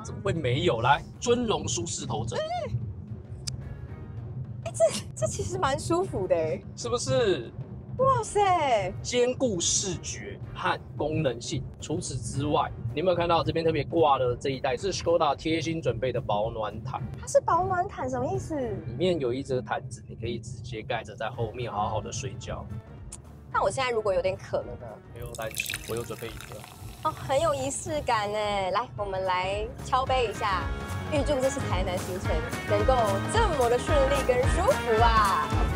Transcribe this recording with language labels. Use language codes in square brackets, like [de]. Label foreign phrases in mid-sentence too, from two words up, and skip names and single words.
[zh] 怎麼會沒有？來，尊龍舒適頭枕。這其實蠻舒服的，是不是？哇塞，兼顧視覺和功能性。除此之外，你有沒有看到這邊特別掛的這一袋是 Škoda 貼心準備的保暖毯？它是保暖毯，什麼意思？裡面有一則毯子，你可以直接蓋着在後面好好的睡覺。那我現在如果有點渴了呢？不用擔心，我有準備飲料。哦，很有儀式感呢。來，我們來敲杯一下，預祝這次台南行程能夠這麼的順利跟舒服啊！